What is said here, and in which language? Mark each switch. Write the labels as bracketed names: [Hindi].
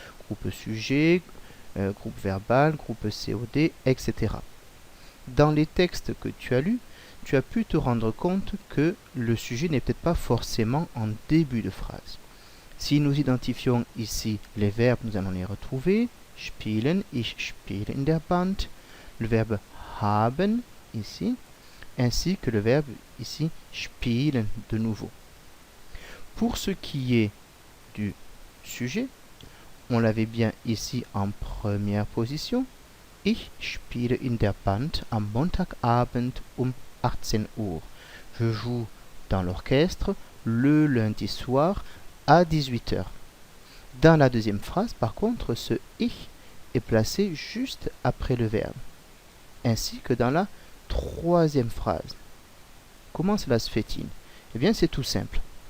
[French] Groupe sujet, groupe verbal, groupe COD, etc. Dans les textes que tu as lus, tu as pu te rendre compte que le sujet n'est peut-être pas forcément en début de phrase. Si nous identifions ici les verbes, nous allons les retrouver. [German] Spielen, ich spiele in der Band. [French] Le verbe haben, ici, ainsi que le verbe ici, spielen, de nouveau. Pour ce qui est du sujet, on l'avait bien ici en première position. [German] Ich spiele in der Band am Montagabend 18 Uhr. [French] Je joue dans l'orchestre le lundi soir à 18 h. Dans la deuxième phrase, par contre, ce ich est placé juste après le verbe, ainsi que dans la troisième phrase. Comment cela se fait-il? Eh bien, c'est tout simple.